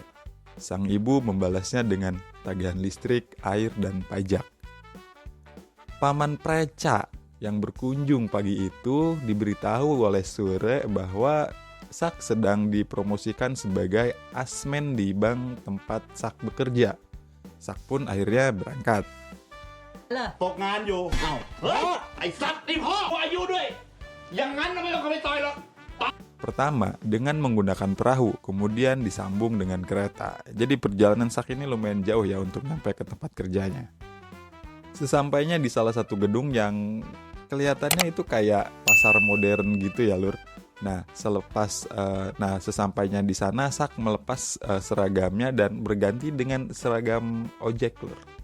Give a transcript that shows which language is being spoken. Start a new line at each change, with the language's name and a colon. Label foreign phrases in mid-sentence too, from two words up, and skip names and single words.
Indonesian: Sang ibu membalasnya dengan tagihan listrik, air, dan pajak. Paman Preca yang berkunjung pagi itu diberitahu oleh Sure bahwa Sak sedang dipromosikan sebagai asmen di bank tempat Sak bekerja. Sak pun akhirnya berangkat.
Thai: ตกงานอยู่อ้าวเฮ้ยไอ้สัตว์นี่พ่ออายุด้วยอย่างนั้นเราไม่ต้องเข้าไปต่อยหรอก
Indonesian: Pertama, dengan menggunakan perahu, kemudian disambung dengan kereta. Jadi perjalanan Sak ini lumayan jauh ya untuk sampai ke tempat kerjanya. Sesampainya di salah satu gedung yang kelihatannya itu kayak pasar modern gitu ya, lur. Nah, sesampainya di sana, Sak melepas seragamnya dan berganti dengan seragam ojek, lur.